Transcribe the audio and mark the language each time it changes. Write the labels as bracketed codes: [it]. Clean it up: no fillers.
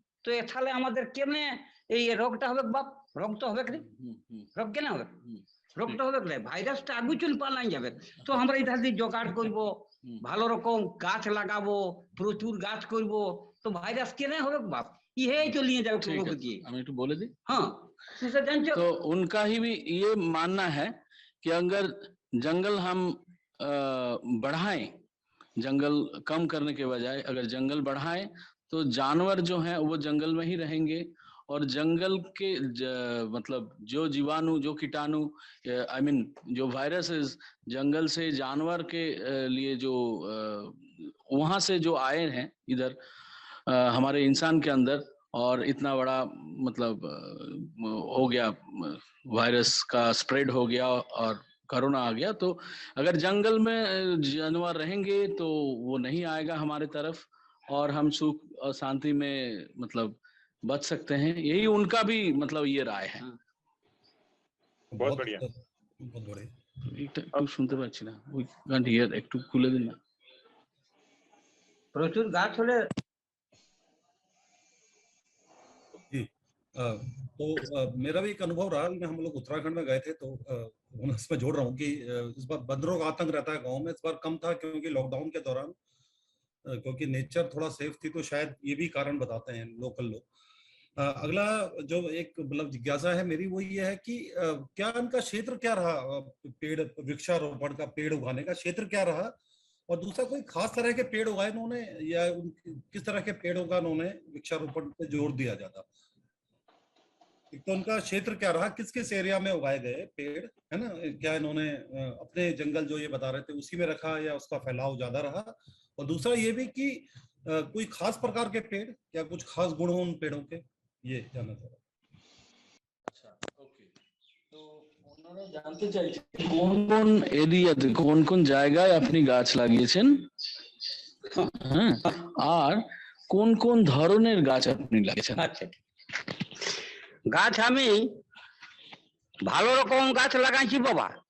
[bn] তো তাহলে আমাদের কেমনে এই রোগটা হবে বাপ? রোগ তো হবে না, রোগ কেন হবে? রোগটা হবে না, ভাইরাসটা আগুচুন পালাই যাবে। তো আমরা এটা দিয়ে জোগাড় করব, ভালো রকম গাছ লাগাবো, প্রচুর গাছ করব, তো ভাইরাস কেন হবে বাপ? ইহেই তো নিয়ে যাবে [hi] ठीक है, [bn] প্রকৃতি। আমি একটু বলে দিই। [hi] हाँ तुझे जानते हो? तो उनका ही भी ये मानना है कि अगर जंगल हम बढ़ाएं, जंगल कम करने के बजाय अगर जंगल बढ़ाएं तो जानवर जो हैं वो जंगल में ही रहेंगे, और जंगल के मतलब जो जीवाणु, जो कीटाणु, आई मीन जो वायरसेस जंगल से जानवर के लिए जो वहां से जो आए हैं इधर हमारे इंसान के अंदर, और इतना बड़ा मतलब हो गया, वायरस का स्प्रेड हो गया और कोरोना आ गया। तो अगर जंगल में जानवर रहेंगे तो वो नहीं आएगा हमारे तरफ, और हम सुख और शांति में मतलब बच सकते हैं। यही उनका भी मतलब ये राय है। बहुत बढ़िया, बहुत बढ़िया। [bn] একটু শুনতে পাচ্ছি না, ওই গানটি একটু খুলে দিন না। প্রচুর গাছ হলে [hi] जी तो मेरा भी एक अनुभव रहा। हम लोग उत्तराखंड में गए थे, तो मैं इसमें जोड़ रहा हूँ कि इस बार बंदरों का आतंक रहता है गांव में। इस बार कम था क्योंकि लॉकडाउन के दौरान क्योंकि नेचर थोड़ा सेफ थी, तो शायद ये भी कारण बताते हैं लोकल लोग। अगला जो एक मतलब जिज्ञासा है मेरी वो ये है कि क्या इनका क्षेत्र क्या रहा, पेड़ वृक्षारोपण का, पेड़ उगाने का क्षेत्र क्या रहा, और दूसरा कोई खास तरह के पेड़ उगाए इन्होंने, या किस तरह के पेड़ों का इन्होंने वृक्षारोपण पे जोर दिया जाता? एक तो उनका क्षेत्र क्या रहा, किस किस एरिया में उगाए गए पेड़, है ना? क्या इन्होंने अपने जंगल जो ये बता रहे थे उसी में रखा, या उसका फैलाव ज्यादा रहा? और दूसरा ये भी कि कोई खास प्रकार के पेड़, क्या कुछ खास गुण हो उन पेड़ों के, ये जानना चाह रहा। अच्छा, ओके। [bn] तो ওনারা জানতে চাইছেন কোন কোন এরিয়াতে কোন কোন জায়গায় আপনি গাছ লাগিয়েছেন, হ্যাঁ, আর কোন কোন ধরনের গাছ আপনি লাগিয়েছেন? আচ্ছা, গাছ আমি ভালো রকম গাছ লাগাইছি বাবা।